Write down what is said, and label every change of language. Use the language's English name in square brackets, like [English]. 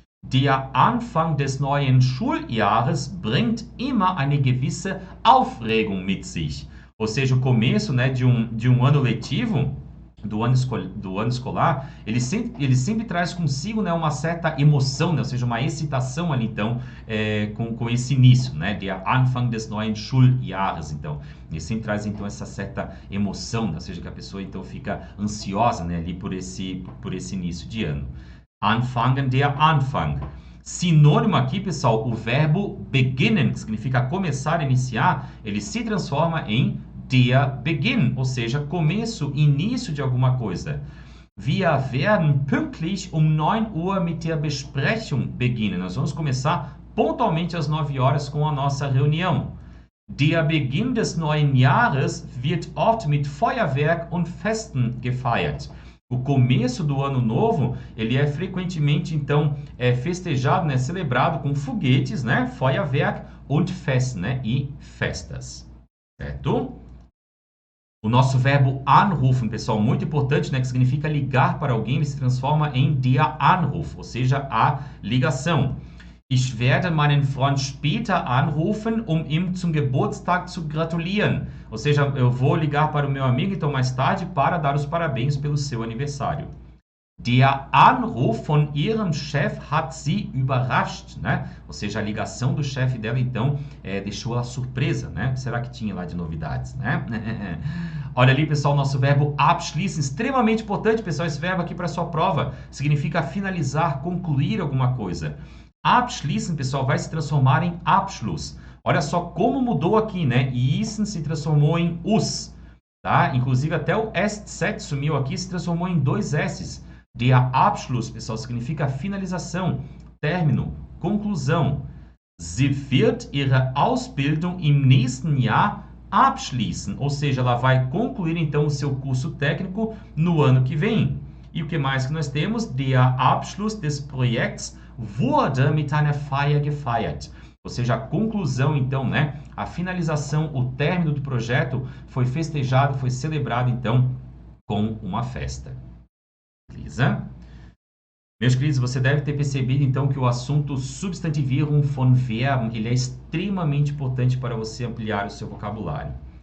[German] Der Anfang des neuen Schuljahres bringt immer eine gewisse Aufregung mit sich. [Portuguese] Ou seja, o começo, né, de um ano letivo, do ano escolar, ele sempre traz consigo, né, uma certa emoção, né, ou seja, uma excitação ali, então, com esse início, né, [German] der Anfang des neuen Schuljahres, [Portuguese] então. Ele sempre traz, então, essa certa emoção, né, ou seja, que a pessoa, então, fica ansiosa, né, ali por esse início de ano. Anfangen, der Anfang. Sinônimo aqui, pessoal, o verbo beginnen, que significa começar, iniciar, ele se transforma em der Beginn, ou seja, começo, início de alguma coisa. [German] Wir werden pünktlich 9 Uhr mit der Besprechung beginnen. [Portuguese] Nós vamos começar pontualmente às 9 horas com a nossa reunião. [German] Der Beginn des neuen Jahres wird oft mit Feuerwerk und Festen gefeiert. [Portuguese] O começo do ano novo, ele é frequentemente, então, festejado, né, celebrado com foguetes, né, [German] Feuerwerk und Fest, [Portuguese] né, e festas, certo? O nosso verbo anrufen, pessoal, muito importante, né, que significa ligar para alguém, ele se transforma em der Anruf, ou seja, a ligação. [German] Ich werde meinen Freund später anrufen, ihm zum Geburtstag zu gratulieren. [Portuguese] Ou seja, eu vou ligar para o meu amigo, então, mais tarde, para dar os parabéns pelo seu aniversário. [German] Der Anruf von ihrem Chef hat sie überrascht, né? [Portuguese] Ou seja, a ligação do chefe dela, então, deixou ela surpresa, né? O que será que tinha lá de novidades, né? Olha ali, pessoal, nosso verbo abschließen, extremamente importante, pessoal, esse verbo aqui para a sua prova, significa finalizar, concluir alguma coisa. Abschließen, pessoal, vai se transformar em Abschluss. Olha só como mudou aqui, né? Isen se transformou em us, tá? Inclusive até o S7 sumiu aqui, se transformou em 2 S's. Der Abschluss, pessoal, significa finalização, término, conclusão. [German] Sie wird ihre Ausbildung im nächsten Jahr abschließen, [Portuguese] ou seja, ela vai concluir então o seu curso técnico no ano que vem. E o que mais que nós temos? [German] Der Abschluss des Projekts wurde mit einer Feier gefeiert. [Portuguese] Ou seja, a conclusão, então, né? A finalização, o término do projeto foi festejado, foi celebrado, então, com uma festa. Beleza? Meus queridos, você deve ter percebido, então, que o assunto [German] Substantivierung von Verben, [Portuguese] ele é extremamente importante para você ampliar o seu vocabulário.